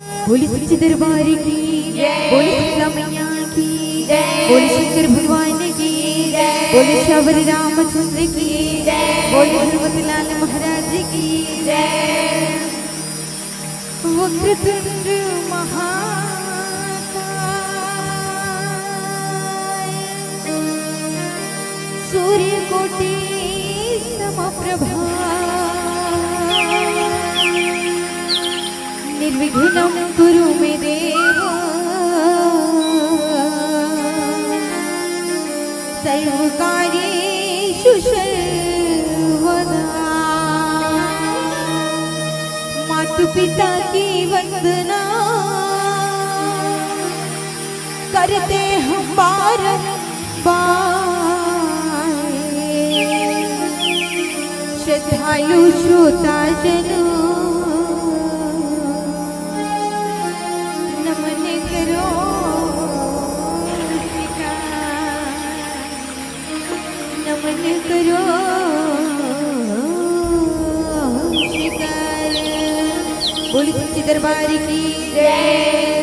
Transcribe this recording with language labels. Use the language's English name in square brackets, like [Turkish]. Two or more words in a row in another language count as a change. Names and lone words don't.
[Hindi] बोली सच्चे दरबार की बोली सीता मैया की बोली शंकर भगवान की बोली श्यावर रामचंद्र की बोली हनुमतलाल महाराज की [Sanskrit] वक्रतुंड महाकाय सूर्यकोटि समप्रभा निर्विघ्नं कुरु मे देव सर्वकार्येषु सर्वदा [Hindi] मातु पिता की वंदना करते हम बारंबार श्रद्धालु श्रोता जनों नमन करो शिकार बोली सच्चे दरबार की जय।